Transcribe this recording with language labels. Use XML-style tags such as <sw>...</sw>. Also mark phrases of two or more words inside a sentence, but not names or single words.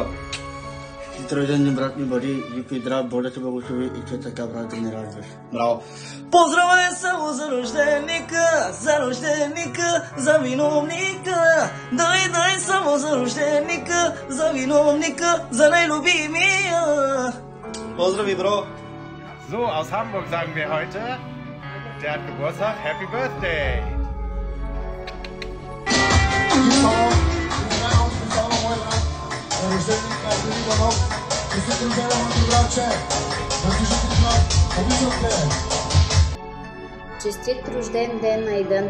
<bg>Рожден ден, брат ми, бъди жив и здрав, Бога те благослови и че така, брат, да не радваш. Браво! Поздравя само за рожденика, за виновника. Дай само за рожденика, за виновника, за най-любимия. Поздрави, бро!</bg> <de>So, aus Hamburg sagen wir heute, der hat Geburtstag,</de> <en>Happy Birthday!</en> <bg>Честит рожден ден, Айдън!</bg>